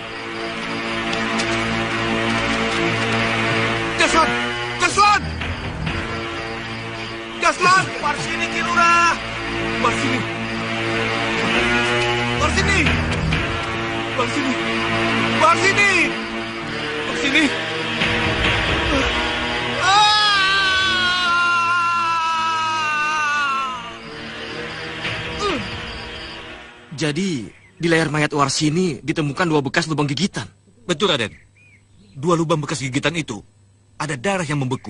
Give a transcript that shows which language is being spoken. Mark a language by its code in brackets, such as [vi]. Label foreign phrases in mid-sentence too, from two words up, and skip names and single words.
[id] Jaslan! Jaslan! Jaslan! Warsini, Kilura! Warsini! Warsini! Warsini! Warsini! Warsini! Jadi, di leher mayat Warsini ditemukan 2 bekas lubang gigitan. Betul, Raden. 2 lubang bekas gigitan itu ada darah yang membeku.